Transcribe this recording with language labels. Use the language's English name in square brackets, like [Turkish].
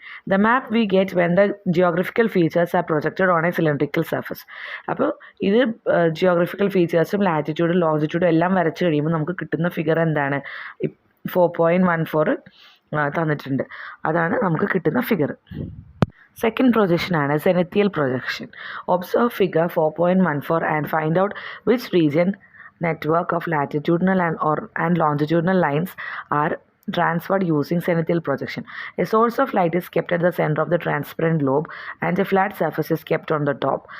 [English] The map we get when the geographical features are projected on a cylindrical surface. [Malayalam] അപ്പോൾ ഇത് geographical ഫീച്ചേഴ്സും ലാറ്റിറ്റ്യൂഡും ലോഞ്ചിറ്റ്യൂഡും എല്ലാം വരച്ച് കഴിയുമ്പോൾ നമുക്ക് കിട്ടുന്ന ഫിഗർ എന്താണ്? 4.14 തന്നിട്ടുണ്ട്. അതാണ് നമുക്ക് കിട്ടുന്ന figure. Second പ്രൊജക്ഷനാണ് സെനത്തിയൽ projection. [English] Observe figure 4.14 and find out which region network of latitudinal and longitudinal lines are transferred using zenithal projection. A source of light is kept at the center of the transparent globe and a flat surface is kept on the top.